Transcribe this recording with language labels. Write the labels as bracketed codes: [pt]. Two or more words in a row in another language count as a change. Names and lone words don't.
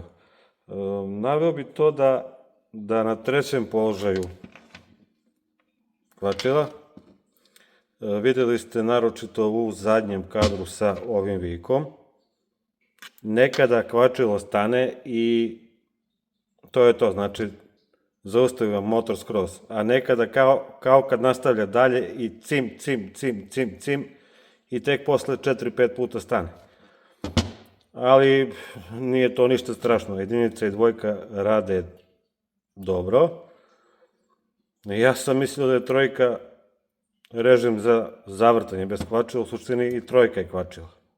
[sr] Naveo bi to da na trećem položaju kvačila, videli ste naročito u zadnjem kadru sa ovim vikom, nekada kvačilo stane i to je to, znači zaustavi vam motor skroz, a nekada kao kad nastavlja dalje i cim, cim, cim, cim, cim i tek posle 4-5 puta stane. Ali nije to ništa strašno, jedinica i dvojka rade dobro. Ja sam mislio da je trojka režim za zavrtanje bez kvačila, u suštini i trojka je kvačila.